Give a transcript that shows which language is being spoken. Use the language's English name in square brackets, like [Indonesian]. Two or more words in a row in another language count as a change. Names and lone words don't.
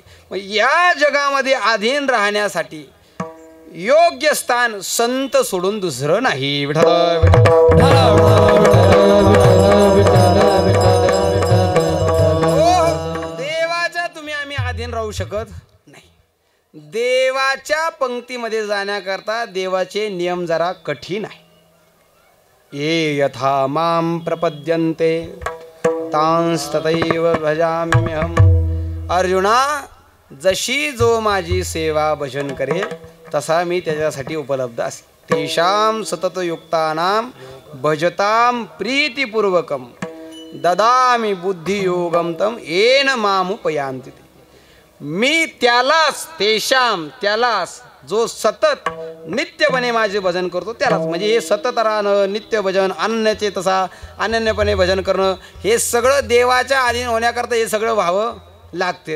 [Marathi] मग या जगामध्ये अधीन राहण्यासाठी योग्य स्थान संत सोडून दुसरं नाही. देवाच्या तुम्ही आम्ही अधीन राहू शकत नाही. देवाच्या पंक्तीमध्ये जाण्याकरता देवाचे नियम जरा कठीण आहे. [Sanskrit] ये यथा मां प्रपद्यन्ते तांस्ततैव भजाम्यहम. [Marathi] अर्जुना, जशी जो माझी सेवा भजन करेल तसा मी त्याच्यासाठी उपलब्ध असे. [Sanskrit] तेषां सततयुक्तानां भजतां प्रीतिपूर्वकं ददामि बुद्धियोगं तं येन मामुपयान्ति. [Marathi] मी त्यालाच, त्यालाच जो सतत नित्यपणे माझे भजन करतो त्यालाच, म्हणजे हे सतत राहणं, नित्य भजन, अनन्याचे तसा अनन्यपणे भजन करणं, हे सगळं देवाच्या अधीन होण्याकरता हे सगळं व्हावं लागते.